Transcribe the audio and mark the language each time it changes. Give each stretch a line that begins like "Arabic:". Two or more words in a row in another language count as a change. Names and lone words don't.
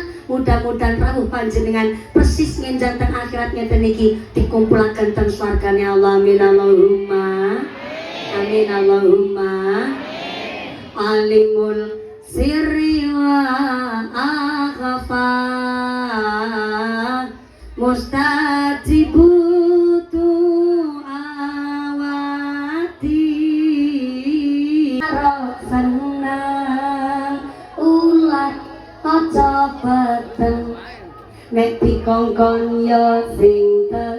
Javanese: Mudah-mudahan rawuh panjenengan persis ngenjanten akhirat ngeten iki dikumpulaken ten swargane Allah.
Arabic: آمين اللهم آمين اللهم. عالم السر وأخفى مستجيب
Javanese: nek dikongkon ya sing